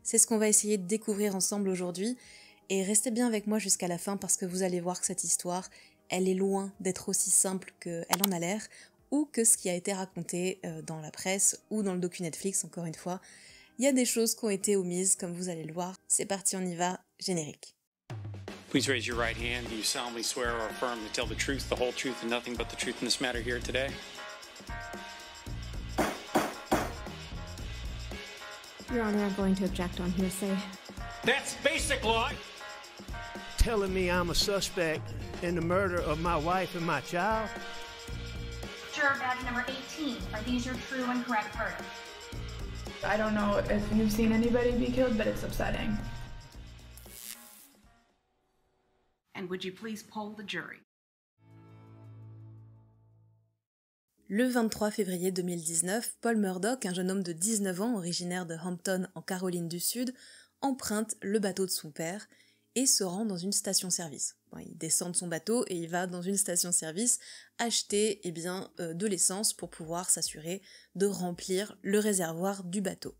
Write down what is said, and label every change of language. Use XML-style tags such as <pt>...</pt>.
<fr>C'est ce qu'on va essayer de découvrir ensemble aujourd'hui, et restez bien avec moi jusqu'à la fin parce que vous allez voir que cette histoire, elle est loin d'être aussi simple qu'elle en a l'air, ou que ce qui a été raconté dans la presse ou dans le docu Netflix, encore une fois. Il y a des choses qui ont été omises, comme vous allez le voir. C'est parti, on y va, générique.</fr> <en>Please raise your right hand. Do you solemnly swear or affirm to tell the truth, the whole truth, and nothing but the truth in this matter here today? Your Honor, I'm going to object on hearsay. That's basic law. Telling me I'm a suspect in the murder of my wife and my child? Juror badge number 18. Are these your true and correct verdicts? I don't know if you've seen anybody be killed, but it's upsetting. And would you please poll the jury?</en> <fr>Le 23 février 2019, Paul Murdaugh, un jeune homme de 19 ans originaire de Hampton en Caroline du Sud, emprunte le bateau de son père et se rend dans une station-service. Il descend de son bateau et il va dans une station-service acheter de l'essence pour pouvoir s'assurer de remplir le réservoir du bateau.</fr>